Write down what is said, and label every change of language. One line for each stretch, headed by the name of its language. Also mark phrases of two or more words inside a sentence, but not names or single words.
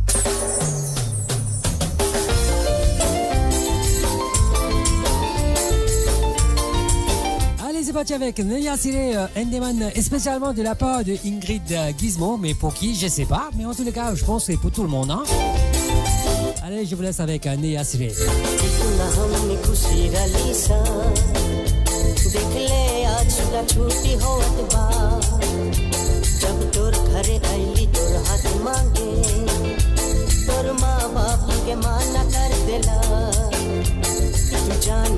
French: Allez, c'est parti avec Neya Sire Endeman, spécialement de la part de Ingrid Gizmo, mais pour qui, je sais pas, mais en tous les cas, je pense que c'est pour tout le monde. Hein. Allez, je vous laisse avec Neya Sire.
Bhojpuri: जब तोर घरे आईली तोर हाथ मांगे तोर माँ बाप के माना कर देला तू जान